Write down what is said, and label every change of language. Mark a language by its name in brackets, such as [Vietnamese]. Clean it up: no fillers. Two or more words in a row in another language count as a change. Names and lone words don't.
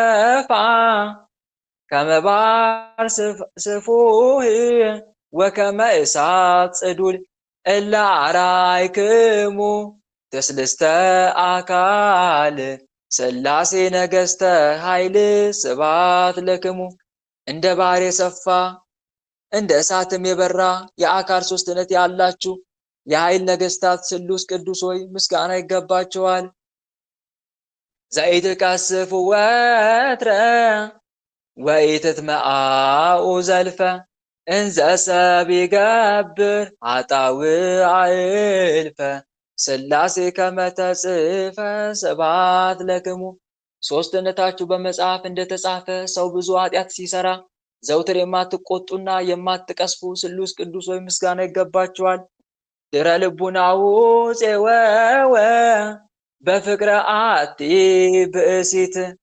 [Geez] ስፉህ ወከመ እሳት ጽዱል እለ አርአይክሙ ትስልስተ አካል ሥላሴ ነገሥተ ኃይል ስብሐት ለክሙ። [Amharic] እንደ ባህር የሰፋ እንደ እሳትም የበራ የአካል ሶስትነት ያላችሁ የኃይል ነገሥታት ስሉስ ቅዱስ ሆይ ምስጋና ይገባችኋል። [Geez] ዘኢትቀስፉ ወትረ ወኢትትመዓኡ ዘልፈ እንዘ ሰብ ይገብር ኃጣውእ እልፈ ሥላሴ ከመ ተጽሕፈ ስብሐት ለክሙ። [Amharic] ሶስትነታችሁ በመጽሐፍ እንደተጻፈ ሰው ብዙ ኃጢአት ሲሰራ ዘውትር የማትቆጡና የማትቀስፉ ስሉስ ቅዱስ ሆይ ምስጋና ይገባችኋል። [Geez] ድረ ልቡናሁ ፄወወ በፍቅረ አቲ ብእሲት